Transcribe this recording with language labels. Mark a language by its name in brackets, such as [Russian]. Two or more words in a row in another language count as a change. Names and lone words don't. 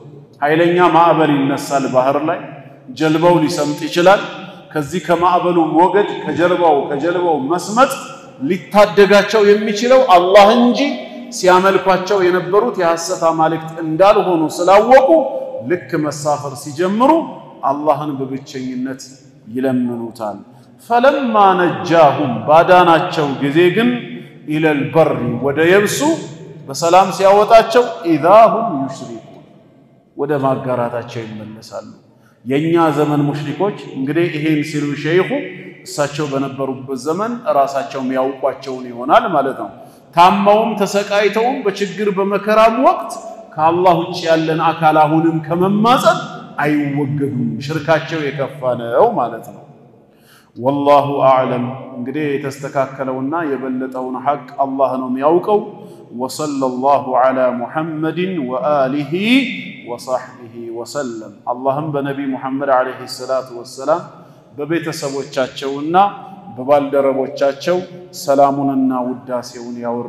[Amharic] ኃይለኛ ማዕበል ይነሳል ባህር ላይ ጀልባው ሊሰምጥ ይችላል ከዚህ ከማዕበሉ ሞገድ ከጀልባው መስመጥ ሊታደጋቸው የሚችለው አላህ እንጂ ሲያመልኳቸው የነበሩት የሐሰት አማልክት እንዳልሆኑ ስላወቁ ልክ መሳፈር ሲጀምሩ አላህን በብቸኝነት ይለምኑታል። [Arabic] فلما نجاهم [Amharic] ባዳናቸው ጊዜ ግን [Arabic] إلى البر [Amharic] ወደ የብሱ በሰላም ሲያወጣቸው [Arabic] اذا هم يشركون [Amharic] ወደ ማጋራታቸው ይመለሳሉ። የኛ ዘመን ሙሽሪኮች እንግዲህ ይሄን ሲሉ ሸይኹ እሳቸው በነበሩበት ዘመን ራሳቸው የሚያውቋቸውን ይሆናል ማለት ነው። ታማውም ተሰቃይተውም በችግር በመከራም ወቅት ከአላህ ውጭ ያለን አካል አሁንም ከመማጸን አይወገዱም ሽርካቸው የከፋ ነው ማለት ነው። [Arabic] والله اعلم [Amharic] እንግዲህ የተስተካከለውና የበለጠውን ሐቅ አላህ ነው የሚያውቀው። [Arabic] وصلى الله على محمد وآله وصحبه وسلم اللهم بنبي محمد عليه الصلاة والسلام [Amharic] በቤተሰቦቻቸውና በባልደረቦቻቸው ሰላሙንና ውዳሴውን ያወርድ